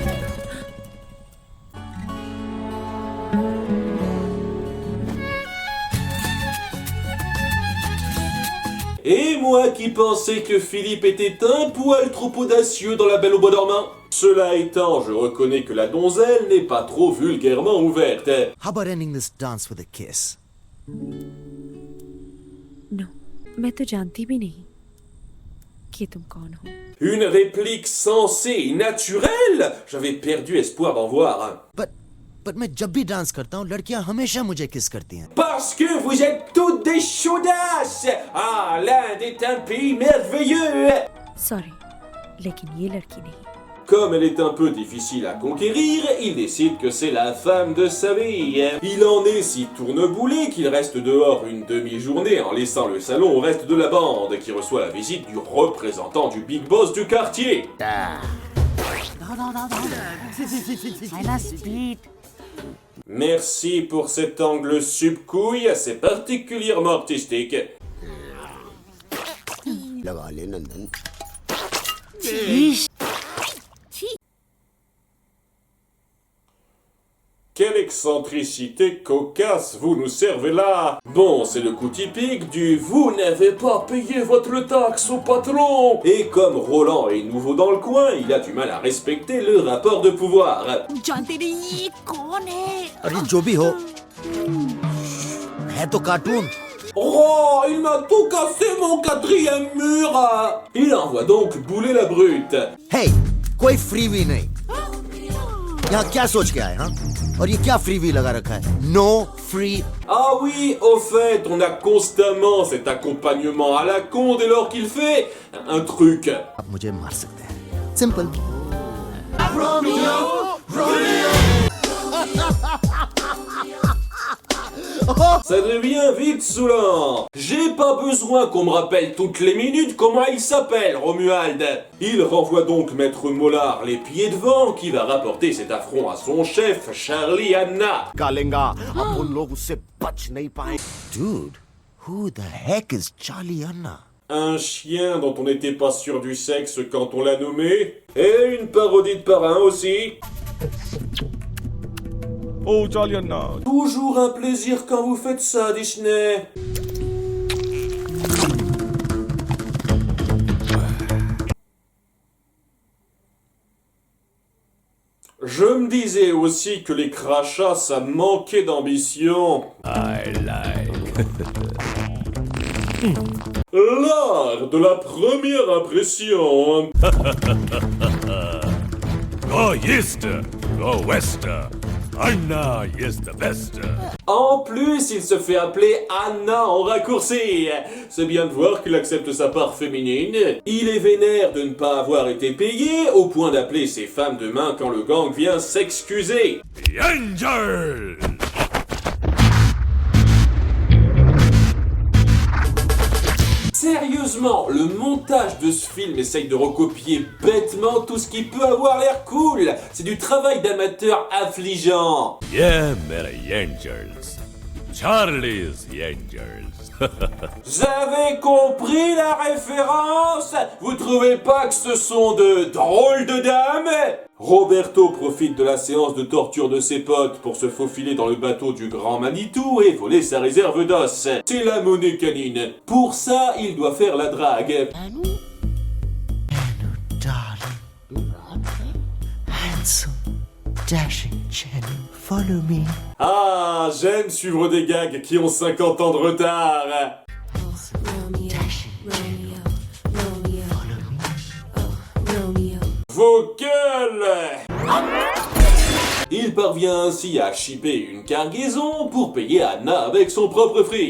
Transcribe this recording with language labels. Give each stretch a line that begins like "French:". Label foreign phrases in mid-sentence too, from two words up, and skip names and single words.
French: Et moi qui pensais que Philippe était un poil trop audacieux dans La Belle au bois dormant. Cela étant, je reconnais que la donzelle n'est pas trop vulgairement ouverte.
English: How about ending this dance with a kiss?
Hindi: नो मैं तो जानती भी नहीं कि तुम कौन हो
French: Une réplique sensée et naturelle? J'avais perdu espoir d'en voir un.
Hindi: But मैं जब भी डांस करता हूँ लड़कियाँ हमेशा मुझे किस करती हैं.
French: Parce que vous êtes toutes des chaudasses! Ah, l'Inde est un pays merveilleux!
Hindi: सॉरी लेकिन ये लड़की नहीं.
French: Comme elle est un peu difficile à conquérir, il décide que c'est la femme de sa vie. Il en est si tourneboulé qu'il reste dehors une demi-journée en laissant le salon au reste de la bande, qui reçoit la visite du représentant du Big Boss du quartier. Merci pour cet angle sub-couille assez particulièrement artistique.
Hindi: लगा ले नंदन.
French: Quelle excentricité cocasse vous nous servez là! Bon, c'est le coup typique du « vous n'avez pas payé votre taxe au patron !» Et comme Roland est nouveau dans le coin, il a du mal à respecter le rapport de pouvoir.
Hindi: जानते नहीं ये कौन है? अरे जो भी हो है तो कार्टून.
French: Oh, il m'a tout cassé mon quatrième mur! Il envoie donc bouler la brute.
Hindi: Hey, कोई freebie नहीं. यहाँ क्या सोच के आए, हाँ? और ये क्या freebie लगा रखा है?
English: No free.
French: Ah oui, au fait, on a constamment cet accompagnement à la con dès lors qu'il fait un truc.
Hindi: आप मुझे मार सकते हैं.
French: Simple. Ça devient vite saoulant. J'ai pas besoin qu'on me rappelle toutes les minutes comment il s'appelle, Romuald. Il renvoie donc Maître Mollard les pieds devant, qui va rapporter cet affront à son chef, Charlie Hanna.
Hindi: कालेंगा अब उन लोग उससे बच नहीं पाए.
English: Dude, who the heck is Charlie Anna?
French: Un chien dont on n'était pas sûr du sexe quand on l'a nommé. Et une parodie de parrain aussi. Oh, Charlie Anna. Toujours un plaisir quand vous faites ça, Disney. Je me disais aussi que les crachats, ça manquait d'ambition. L'art de la première impression.
English: Go East, go West. Anna is the best.
French: En plus, il se fait appeler Anna en raccourci. C'est bien de voir qu'il accepte sa part féminine. Il est vénère de ne pas avoir été payé, au point d'appeler ses femmes de main quand le gang vient s'excuser.
English: The Angel.
French: Sérieusement, le montage de ce film essaye de recopier bêtement tout ce qui peut avoir l'air cool. C'est du travail d'amateur affligeant.
English: Yeah, the Angels. Charlie's the Angels.
French: Vous avez compris la référence? Vous trouvez pas que ce sont de drôles de dames? Roberto profite de la séance de torture de ses potes pour se faufiler dans le bateau du Grand Manitou et voler sa réserve d'os. C'est la monnaie canine. Pour ça, il doit faire la drague.
English: Darling, handsome, dashing Channing, follow me.
French: Ah, j'aime suivre des gags qui ont 50 ans de retard. Vos gueules! Il parvient ainsi à shipper une cargaison pour payer Anna avec son propre fric.